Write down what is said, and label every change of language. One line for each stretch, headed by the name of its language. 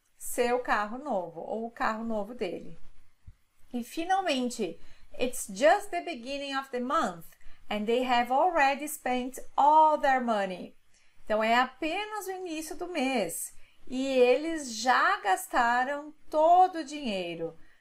Portuguese: seu carro novo ou o carro novo dele. E finalmente,
English: it's just the beginning of the month and they have already spent all their money.
Portuguese: Então é apenas o início do mês e eles já gastaram todo o dinheiro.